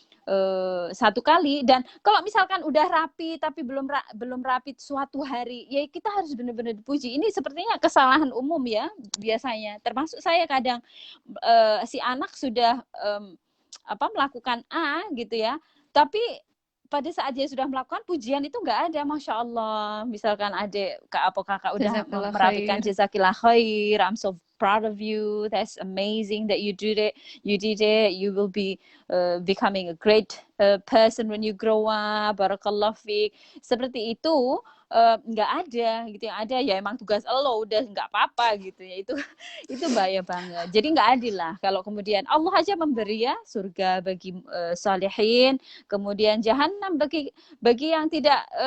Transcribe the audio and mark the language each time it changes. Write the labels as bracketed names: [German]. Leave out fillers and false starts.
[Indonesian] 1 kali, dan kalau misalkan udah rapi tapi belum rapi suatu hari, ya kita harus benar-benar dipuji. Ini sepertinya kesalahan umum ya biasanya, termasuk saya kadang si anak sudah melakukan A gitu ya, tapi pada saat dia sudah melakukan, pujian itu nggak ada, Masya Allah. Misalkan adik kakak udah merapikan, [Arabic] jazakillah khair, [English] I'm so proud of you, that's amazing that you did it, you will be becoming a great person when you grow up, [Arabic] barakallah fiik. [Indonesian] Seperti itu nggak ada gitu, yang ada ya emang tugas lo, udah nggak apa-apa gitu ya. Itu bahaya banget. Jadi nggak adil lah kalau kemudian Allah aja memberi ya surga bagi salihin, kemudian jahanam bagi yang tidak